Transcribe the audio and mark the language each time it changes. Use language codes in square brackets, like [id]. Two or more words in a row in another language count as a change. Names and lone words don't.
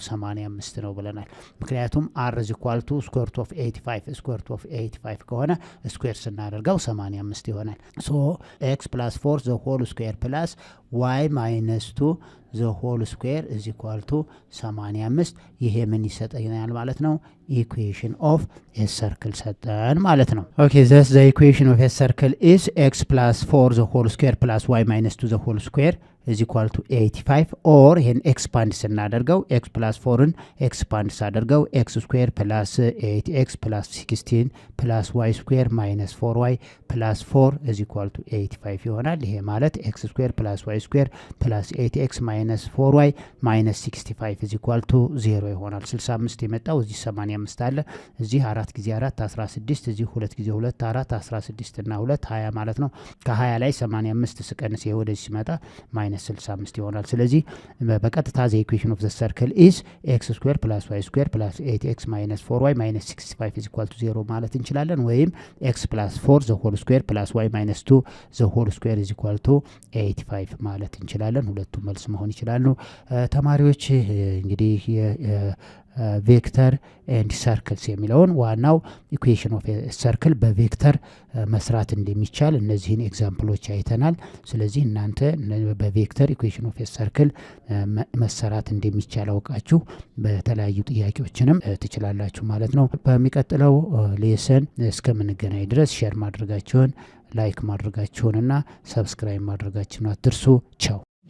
[am] 85 ነው ብለናል። ምክንያቱም [en] R is equal to square root of 85 [am] ከሆነ ስኩዌር ስናደርገው 85 ይሆናል። [en] so x +4 the whole square plus y -2 the whole square is equal to 85። [am] ይሄ ምን ይሰጠናል ማለት ነው? [en] equation of a circle [am] ሰጠን ማለት ነው። [en] okay thus the equation of a circle is x +4 the whole square plus y -2 the whole square is equal to 85 or [am] ይሄን ኤክስፓንድ ስናደርገው ኤክስ +4ን ኤክስፓንድ ሳደርገው [en] x square plus 8x plus 16 plus y square -4y plus 4 is equal to 85 [am] ይሆናል። ይሄ ማለት [en] x square plus y square plus 8x -4y -65 is equal to 0 [am] ይሆናል። 65 የመጣው እዚህ 85 አለ፣ እዚህ 4 ጊዜ 4 16፣ እዚህ 2 ጊዜ 2 4 16 እና 2 20 ማለት ነው። ከ20 ላይ 85 ስቀንስ ይሄ ወደዚህ ሲመጣ -65 ይሆናል። ስለዚህ በቀጥታ [en] the equation of the circle is x square plus y square plus 8x -4y -65 is equal to 0 [am] ማለት እንችላለን። ወይም [en] x plus 4 the whole square plus y -2 the whole square is equal to 85 [am] ማለት እንችላለን። ሁለቱም መልስ መሆን ይችላሉ። ተማሪዎች እንግዲህ [en] vector and circles [am] የሚለውን ዋናው [en] equation of circle [am] በቬክተር መስራት እንደሚቻል እነዚህን ኤግዛምፕሎች አይተናል። ስለዚህ እናንተ በቬክተር [en] equation of circle [am] መሰራት እንደሚቻል አውቃችሁ በተለያዩ ጥያቄዎችንም ትችላላችሁ ማለት ነው። በሚቀጥለው ሌሰን እስከምንገናኝ ድረስ ሼር ማድረጋችሁን፣ ላይክ ማድረጋችሁንና ሰብስክራይብ ማድረጋችሁን አትርሱ። ቻው።